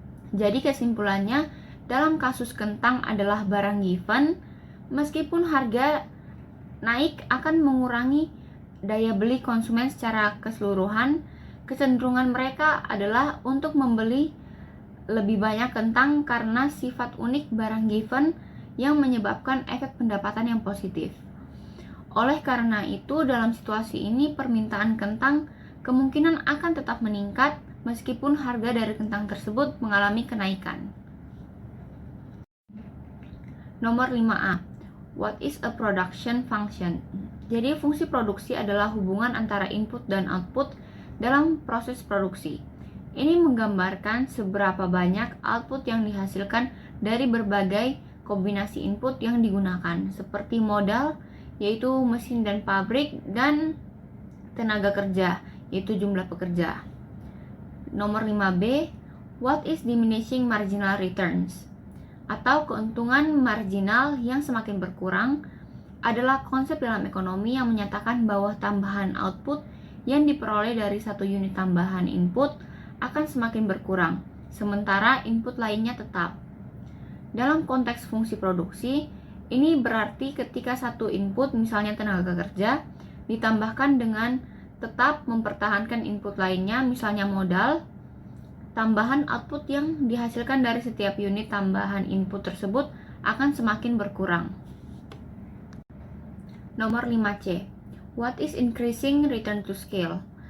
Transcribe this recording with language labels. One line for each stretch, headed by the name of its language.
Indonesian: Jadi kesimpulannya, dalam kasus kentang adalah barang given, meskipun harga naik akan mengurangi daya beli konsumen secara keseluruhan, kecenderungan mereka adalah untuk membeli lebih banyak kentang karena sifat unik barang given yang menyebabkan efek pendapatan yang positif. Oleh karena itu, dalam situasi ini permintaan kentang kemungkinan akan tetap meningkat meskipun harga dari kentang tersebut mengalami kenaikan. Nomor 5A.
English: What is a production function?
Indonesian: Jadi fungsi produksi adalah hubungan antara input dan output dalam proses produksi. Ini menggambarkan seberapa banyak output yang dihasilkan dari berbagai kombinasi input yang digunakan, seperti modal, yaitu mesin dan pabrik, dan tenaga kerja, yaitu jumlah pekerja. Nomor 5B,
English: what is diminishing marginal returns?
Indonesian: Atau keuntungan marginal yang semakin berkurang adalah konsep dalam ekonomi yang menyatakan bahwa tambahan output yang diperoleh dari satu unit tambahan input akan semakin berkurang, sementara input lainnya tetap. Dalam konteks fungsi produksi, ini berarti ketika satu input, misalnya tenaga kerja, ditambahkan dengan tetap mempertahankan input lainnya, misalnya modal, tambahan output yang dihasilkan dari setiap unit tambahan input tersebut akan semakin berkurang. Nomor 5C.
English: What is increasing return to scale?